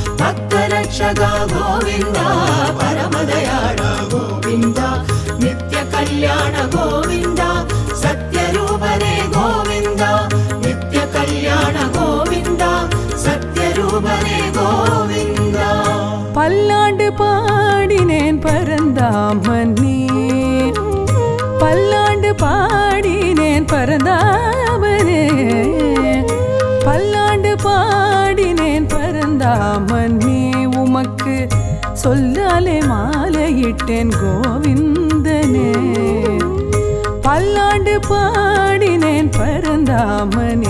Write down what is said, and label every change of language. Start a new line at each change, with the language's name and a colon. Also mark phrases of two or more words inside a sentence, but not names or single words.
Kannada: ಭಕ್ತರಕ್ಷಕ ಗೋವಿಂದ ಪರಮದಯಾಳ ಗೋವಿಂದ ನಿತ್ಯ ಕಲ್ಯಾಣ ಗೋವಿಂದ ಸತ್ಯರೂಪನೇ ಗೋವಿಂದ ನಿತ್ಯ ಕಲ್ಯಾಣ ಗೋವಿಂದ ಸತ್ಯರೂಪನೇ ಗೋವಿಂದ
Tamil: பல்லாண்டு பாடினேன் பரந்தாமனே பல்லாண்டு பாடினேன் பரந்தாமனே பல்லாண்டு பாடினேன் பரந்தாமனே உமக்கு சொல்லாலே மாலையிட்டேன் கோவிந்தனே பல்லாண்டு பாடினேன் பரந்தாமனே